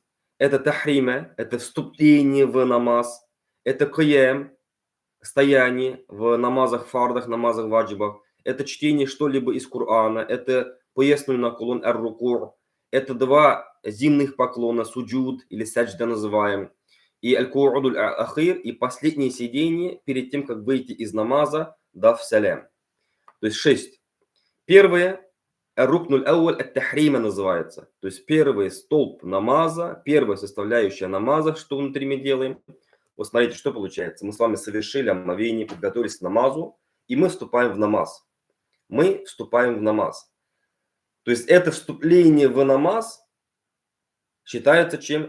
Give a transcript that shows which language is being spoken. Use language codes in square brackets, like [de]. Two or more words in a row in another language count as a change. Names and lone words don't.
[ru] Это тахрима, это вступление в намаз, это киям, стояние в намазах фардах, намазах ваджибах, это чтение что-либо из Корана, это поясненный наклон ар-руку', это 2 зимних поклона, суджуд или саджда называем, и [ar] القعود الأخير, [ru] и последнее сидение перед тем, как выйти из намаза, дав салям. То есть 6. Первое, [ar] الركن الأول التحريمة называется. [ru] То есть первый столб намаза, первая составляющая намаза, что внутри мы делаем. Вот смотрите, что получается. Мы с вами совершили омовение, подготовились к намазу, и мы вступаем в намаз. Мы вступаем в намаз. То есть это вступление в намаз считается чем?